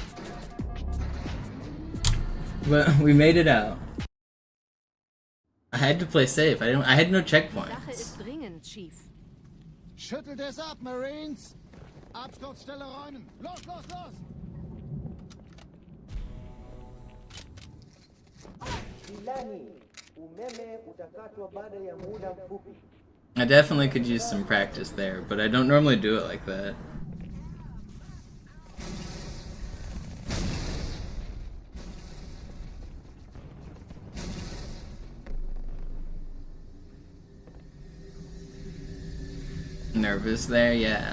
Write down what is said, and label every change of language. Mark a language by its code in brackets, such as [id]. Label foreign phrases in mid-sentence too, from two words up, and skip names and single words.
[en] But we made it out. I had to play safe. I had no [de] Sache [en] checkpoints. [de] ist dringend, Chief. Schüttelt es ab, Marines! Absturzstelle räumen! Los, los, los! [sw] Ilani, umeme utakatwa baada ya muda mfupi. [en] I definitely could use some practice there, but I don't normally do it like that. Nervous there, yeah.